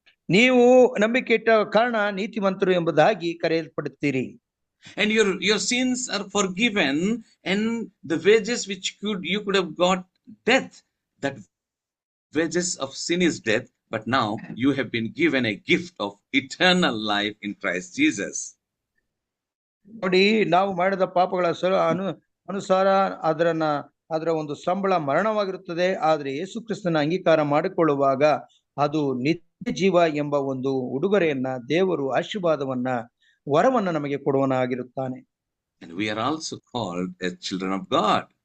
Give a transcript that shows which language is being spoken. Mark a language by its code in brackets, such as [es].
[kn] ನೀವು ನಂಬಿಕೆ ಇಟ್ಟ ಕಾರಣ ನೀತಿವಂತರು ಎಂಬುದಾಗಿ ಕರೆಯಲ್ಪಡುತ್ತೀರಿ. [en] And your sins are forgiven, and the wages which you could have got death, that wages of sin is death, but now you have been given a gift of eternal life in Christ Jesus. [kn] ನೋಡಿ, ನಾವು ಮಾಡಿದ ಪಾಪಗಳ ಅನುಸಾರ ಅದರ ಒಂದು ಸಂಬಳ ಮರಣವಾಗಿರುತ್ತದೆ. ಆದ್ರೆ ಯೇಸು ಕ್ರಿಸ್ತನ ಅಂಗೀಕಾರ ಮಾಡಿಕೊಳ್ಳುವಾಗ ಅದು ನಿತ್ಯ ಜೀವ ಎಂಬ ಒಂದು ಉಡುಗೊರೆಯನ್ನ, ದೇವರು ಆಶೀರ್ವಾದವನ್ನ, ವರವನ್ನ ನಮಗೆ ಕೊಡುವನಾಗಿರುತ್ತಾನೆ. [en] And we are also called as children of God.